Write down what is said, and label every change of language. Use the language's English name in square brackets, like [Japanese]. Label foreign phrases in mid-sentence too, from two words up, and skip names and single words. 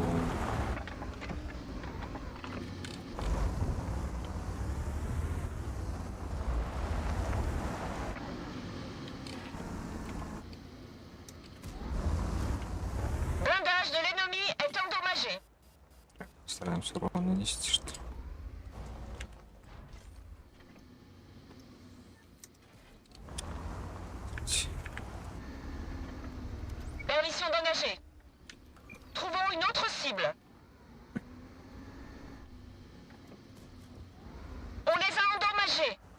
[French] Blindage de l'ennemi est endommagé. [Russian] Стараемся урон нанести, что ли? [French] Permission d'engager. Trouvons une autre cible. On les a endommagés.